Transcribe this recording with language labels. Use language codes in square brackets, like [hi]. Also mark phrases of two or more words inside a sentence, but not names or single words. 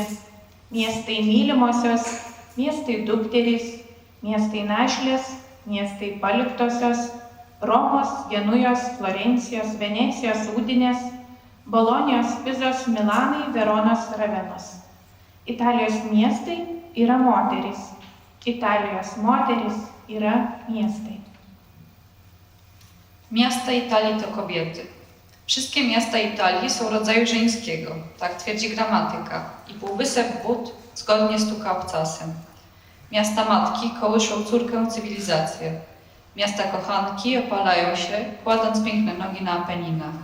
[lt] Miestai mylimosios, miestai dukterys, miestai našlės, miestai paliktosios, Romos, Genujos, Florencijos, Venecijos, Udinės, Bolonijos, Pizos, Milanai, Veronos, Ravenos. Italijos miestai yra moterys. Italijos moterys yra miestai. [pl] Miasta Italii to kobiety. Wszystkie miasta Italii są rodzaju żeńskiego, tak twierdzi gramatyka, i półwysep Bud zgodnie stuka obcasem. Miasta matki kołyszą córkę cywilizację. Miasta kochanki opalają się, kładąc piękne nogi na Apeninach.